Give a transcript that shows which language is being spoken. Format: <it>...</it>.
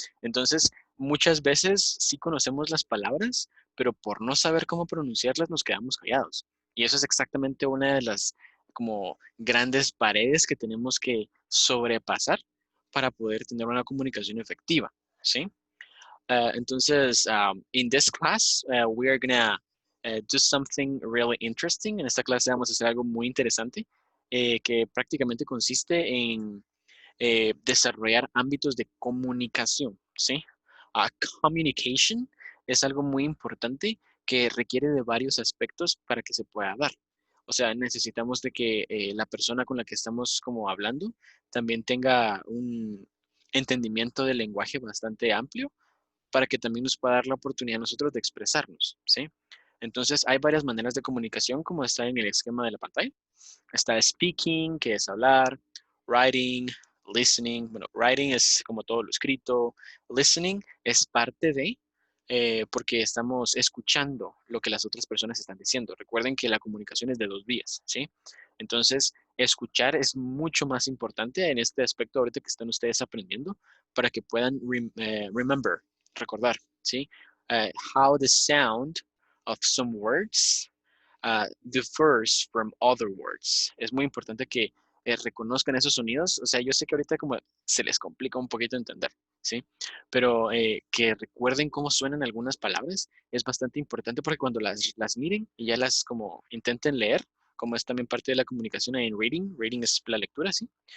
<es>Entonces, muchas veces sí conocemos las palabras, pero por no saber cómo pronunciarlas nos quedamos callados. Y eso es exactamente una de las como grandes paredes que tenemos que sobrepasar para poder tener una comunicación efectiva, ¿sí?</es> <en>Entonces, in this class, we are gonna do something really interesting.</en> <es>En esta clase vamos a hacer algo muy interesante que prácticamente consiste en desarrollar ámbitos de comunicación, ¿sí? Communication es algo muy importante que requiere de varios aspectos para que se pueda dar. O sea, necesitamos de que la persona con la que estamos como hablando también tenga un entendimiento del lenguaje bastante amplio para que también nos pueda dar la oportunidad a nosotros de expresarnos, ¿sí? Entonces, hay varias maneras de comunicación, como está en el esquema de la pantalla. Está speaking, que es hablar, writing, listening. Bueno, writing es como todo lo escrito. Listening es parte de, porque estamos escuchando lo que las otras personas están diciendo. Recuerden que la comunicación es de dos vías, ¿sí? Entonces, escuchar es mucho más importante en este aspecto ahorita que están ustedes aprendiendo para que puedan remember, recordar, ¿sí?</es> <en>How the sound of some words differs from other words.</en> <es>Es muy importante que reconozcan esos sonidos. O sea, yo sé que ahorita como se les complica un poquito entender, ¿sí? Pero que recuerden cómo suenan algunas palabras es bastante importante porque cuando las miren y ya las como intenten leer, como es también parte de la comunicación en reading, reading es la lectura, ¿sí?</es>